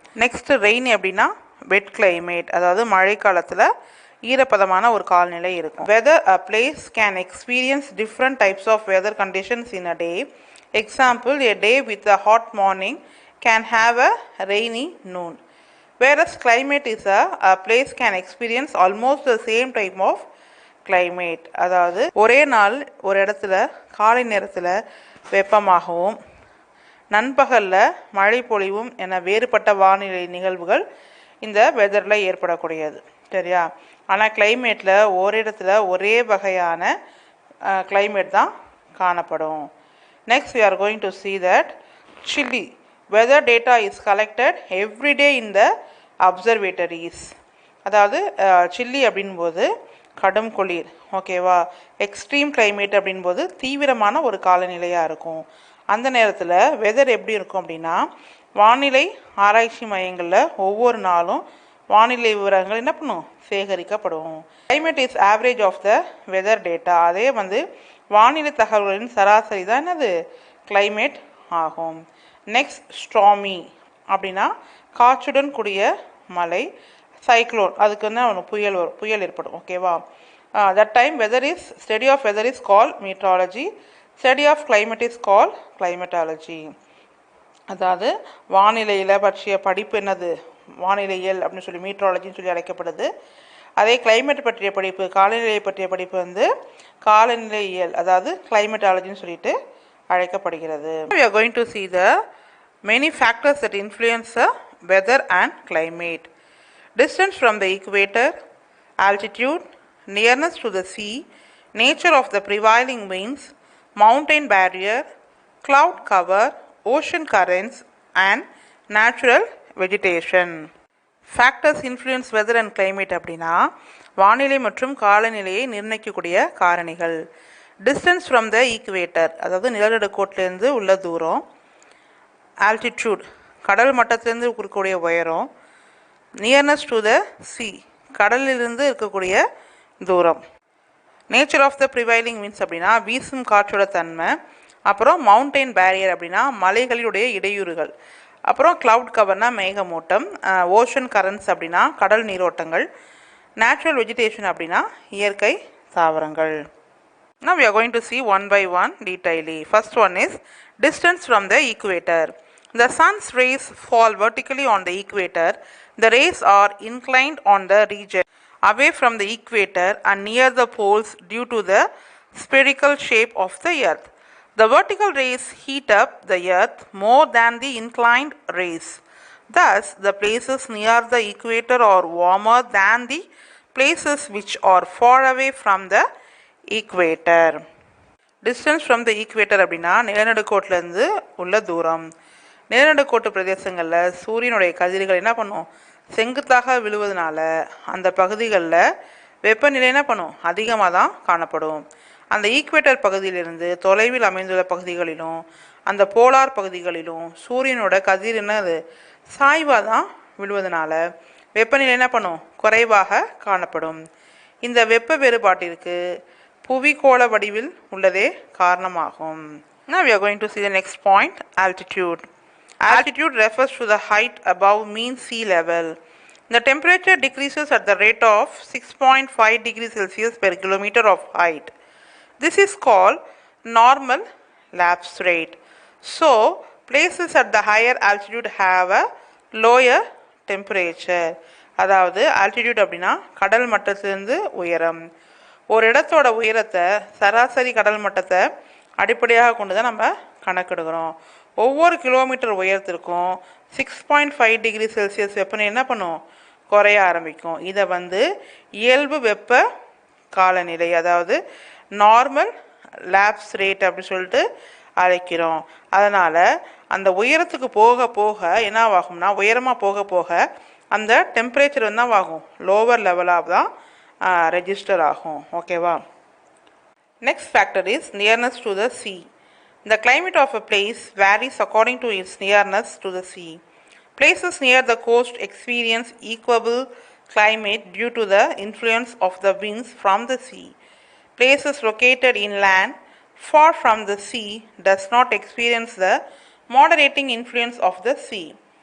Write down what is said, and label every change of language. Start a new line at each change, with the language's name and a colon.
Tamil: Next rainy அப்படின்னா வெட் climate, அதாவது மழை காலத்தில் ஈரப்பதமான ஒரு காலநிலை இருக்கும்.
English: Weather a place can experience different types of weather conditions in a day. Example, a day with a hot morning can have a rainy noon. whereas climate is a place can experience almost the same type of climate.
Tamil: அதாவது ஒரே நாள் ஒரு இடத்துல காலை நேரத்தில் வெப்பமாகவும் நண்பகலில் மழை பொழிவும் என வேறுபட்ட வானிலை நிகழ்வுகள் இந்த வெதரில் ஏற்படக்கூடியது, சரியா? ஆனால் கிளைமேட்டில் ஓரிடத்துல ஒரே வகையான கிளைமேட் தான் காணப்படும்.
English: Next we are going to see that chilly weather data is collected every day in the observatories.
Tamil: அதாவது சில்லி அப்படின்போது கடும் குளிர், ஓகேவா? எக்ஸ்ட்ரீம் கிளைமேட் அப்படின்போது தீவிரமான ஒரு காலநிலையாக இருக்கும். அந்த நேரத்தில் வெதர் எப்படி இருக்கும் அப்படின்னா வானிலை ஆராய்ச்சி மையங்களில் ஒவ்வொரு நாளும் வானிலை விவரங்கள் என்ன பண்ணும் சேகரிக்கப்படும்.
English: Climate is average of the weather data.
Tamil: அதே வானிலை தகவல்களின் சராசரி தான் என்னது கிளைமேட் ஆகும். நெக்ஸ்ட் ஸ்ட்ராமி அப்படின்னா காற்றுடன் கூடிய மழை.
English: cyclone
Tamil: அதுக்கு புயல் ஏற்படும், ஓகேவா?
English: That time weather is study of weather is call meteorology, study of climate is call climatology.
Tamil: அதாவது வானிலையில் பற்றிய படிப்பு என்னது வானிலையியல் அப்படின்னு சொல்லி மீட்ராலஜின்னு சொல்லி அழைக்கப்படுது. அதே கிளைமேட் பற்றிய படிப்பு காலநிலையை பற்றிய படிப்பு காலநிலையியல், அதாவது கிளைமேட்டாலஜின்னு சொல்லிட்டு அழைக்கப்படுகிறது.
English: We are going to see the many factors that influence weather and climate. Distance from the equator, altitude, nearness to the sea, nature of the prevailing winds, mountain barrier, cloud cover, ocean currents and natural vegetation. Factors influence weather and climate
Tamil: அப்படின்னா வானிலை மற்றும் காலநிலையை நிர்ணயிக்கக்கூடிய காரணிகள்.
English: distance from the equator,
Tamil: அதாவது நிலநடுக்கோட்டிலேருந்து உள்ள தூரம்.
English: altitude
Tamil: கடல் மட்டத்திலிருந்து இருக்கக்கூடிய உயரம்.
English: nearness to the sea,
Tamil: கடலிலிருந்து இருக்கக்கூடிய தூரம்.
English: nature of the prevailing winds
Tamil: அப்படின்னா வீசும் காற்றோட தன்மை. அப்புறம்
English: mountain barrier
Tamil: அப்படின்னா மலைகளுடைய இடையூறுகள். அப்புறம் கிளவுட் கவர்னா மேகமூட்டம். ஓஷன் கரண்ட்ஸ் அப்படின்னா கடல் நீரோட்டங்கள். நேச்சுரல் வெஜிடேஷன் அப்படின்னா இயற்கை தாவரங்கள்.
English: Now we are going to see one by one detailedly. First one is distance from the equator. The sun's rays fall vertically on the equator. The rays are inclined on the region away from the equator and near the poles due to the spherical shape of the earth. The vertical rays heat up the earth more than the inclined rays. Thus, the places near the equator are warmer than the places which are far away from the equator. Distance from the equator
Tamil: அப்படின்னா நிலநடுக்கோட்டிலேருந்து உள்ள தூரம். நிலநடுக்கோட்டு பிரதேசங்களில் சூரியனுடைய கதிர்கள் என்ன பண்ணும், செங்குத்தாக விழுவதனால அந்த பகுதிகளில் வெப்பநிலை என்ன பண்ணும், அதிகமாக தான் காணப்படும். அந்த ஈக்குவேட்டர் பகுதியிலிருந்து தொலைவில் அமைந்துள்ள பகுதிகளிலும் அந்த போலார் பகுதிகளிலும் சூரியனோட கதிர் என்னது சாய்வாக தான் விழுவதனால வெப்பநிலை என்ன பண்ணும், குறைவாக காணப்படும். இந்த வெப்ப வேறுபாட்டிற்கு புவிக்கோள வடிவில் உள்ளதே காரணமாகும்.
English: Now we are going to see the next point, altitude. Altitude refers to the height above mean sea level. The temperature decreases at the rate of 6.5 degrees Celsius per kilometer of height. This is called normal lapse rate. So, places at the higher altitude have a lower temperature.
Tamil: அதாவது altitude அப்படின்னா கடல் மட்டத்திலிருந்து உயரம். ஒரு இடத்தோட உயரத்தை சராசரி கடல் மட்டத்தை அடிப்படையாக கொண்டு தான் நம்ம கணக்கெடுக்கிறோம். ஒவ்வொரு கிலோமீட்டர் உயரத்திற்கும் 6.5 டிகிரி செல்சியஸ் வெப்பநிலை என்ன பண்ணும், குறைய ஆரம்பிக்கும். இதை இயல்பு வெப்ப காலநிலை, அதாவது நார்மல் லேப்ஸ் ரேட் அப்படின்னு சொல்லிட்டு அழைக்கிறோம். அதனால் அந்த உயரத்துக்கு போக போக என்னவாகும்னா, உயரமாக போக போக அந்த டெம்பரேச்சர் ஆகும், லோவர் லெவலாக தான் ரெஜிஸ்டர் ஆகும். ஓகேவா?
English: Next factor is nearness to the sea. The climate of a place varies according to its nearness to the sea. Places near the coast experience equable climate due to the influence of the winds from the sea. Places located inland far from the sea does not experience the moderating influence of the sea.